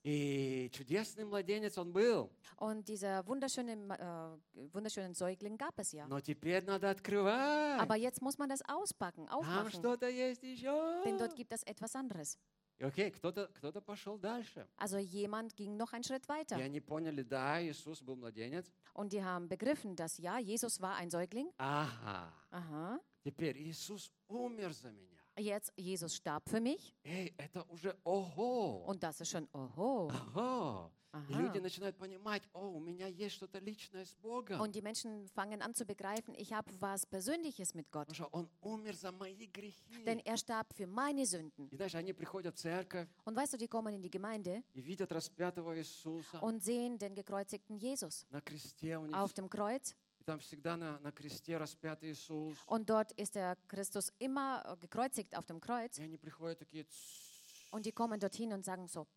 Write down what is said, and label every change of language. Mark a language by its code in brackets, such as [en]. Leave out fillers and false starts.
[ru] И чудесный младенец он был. [de] Und dieser wunderschöne, wunderschönen Säugling gab es ja. [ru] Но теперь надо открывать. [de] Aber jetzt muss man das auspacken, aufmachen. [ru] Там что-то есть еще. [de] Denn dort gibt es etwas anderes. [ru] Okay, кто-то пошел дальше. [de] Also jemand ging noch einen Schritt weiter. [ru] И они поняли, да, Иисус был младенец. [de] Und die haben begriffen, dass ja, Jesus war ein Säugling. Aha. Aha. [ru] Теперь Иисус умер за меня. [de] Jetzt, Jesus starb für mich. [ru] Hey, это уже ого. [de] Und das ist schon ого. [ru] Ого. И люди начинают понимать, о, у меня есть что-то личное с Богом. [de] Und die Menschen fangen an zu begreifen, ich habe was Persönliches mit Gott. [ru] Потому что он умер за мои грехи. [de] Denn er starb für meine Sünden. [ru] И знаешь, они приходят в церковь. [de] Und weißt du, die kommen in die Gemeinde. [ru] И видят распятого Иисуса. [de] Und sehen den gekreuzigten Jesus. [ru] На кресте у них. [de] Auf dem Kreuz. [ru] Там всегда на кресте распят Иисус. [de] Und dort ist der Christus immer gekreuzigt auf dem Kreuz. [ru] И они приходят такие. [de] Und die kommen dorthin und sagen so.